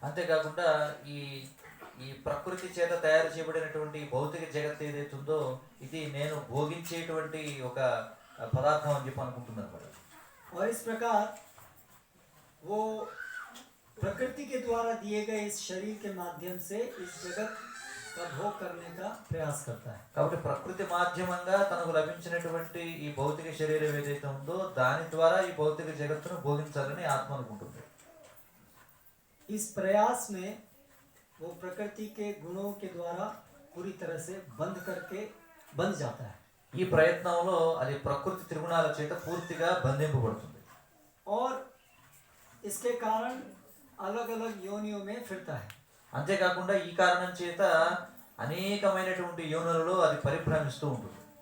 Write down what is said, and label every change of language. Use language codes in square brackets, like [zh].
[te] అంతేకాకుండా ఈ ఈ ప్రకృతి చేత తయారు చేయబడినటువంటి భౌతిక జగత్తు ఏదైతే ఉందో ఇది నేను భోగించేటువంటి ఒక పదార్థం అని చెప్పి అనుకుంటుంది అన్నమాట. [hi] और इस प्रकार वो प्रकृति के द्वारा दिए गए इस शरीर के माध्यम से इस जगत का भोग करने का प्रयास करता है। [te] కాబట్టి ప్రకృతి మాధ్యమంగా తనకు లభించినటువంటి ఈ భౌతిక శరీరం ఏదైతే ఉందో దాని ద్వారా ఈ భౌతిక జగత్తును భోగించాలని ఆత్మ అనుకుంటుంది. [hi] इस प्रयास में वो प्रकृति के गुणों के द्वारा पूरी तरह से बंध जाता है। [te] ఈ ప్రయత్నంలో అది ప్రకృతి త్రిగుణాల చేత పూర్తిగా బంధింపబడుతుంది. [hi] और इसके कारण अलग अलग योनियों में फिरता है. [te] అంతేకాకుండా ఈ కారణం చేత అనేకమైనటువంటి యోనులలో అది పరిభ్రమిస్తూ ఉంటుంది.